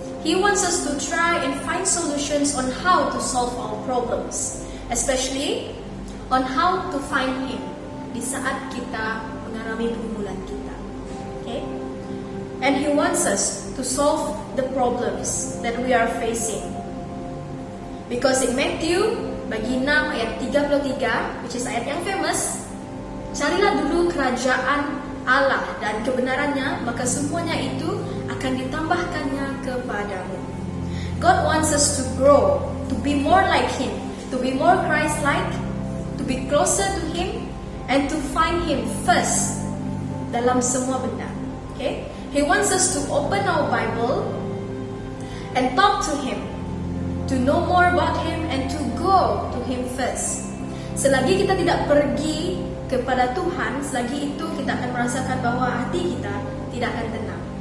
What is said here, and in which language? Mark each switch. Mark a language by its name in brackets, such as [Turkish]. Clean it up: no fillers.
[English] He wants us to try and find solutions on how to solve our problems, especially on how to find Him [Malay] di saat kita mengalami pergumulan kita. [English] Okay? And He wants us to solve the problems that we are facing. Because in Matthew [Malay] bagi 6 ayat 33, [English] which is [Malay] ayat yang famous, carilah dulu kerajaan Allah dan kebenarannya, maka semuanya itu akan ditambahkannya kepadamu. [English] God wants us to grow, to be more like Him, to be more Christ-like, to be closer to Him, and to find Him first [Malay] dalam semua benda. [English] Okay? He wants us to open our Bible and talk to Him, to know more about Him, and to go to Him first. [Malay] Selagi kita tidak pergi kepada Tuhan, selagi itu kita akan merasakan bahwa hati kita tidak akan tenang.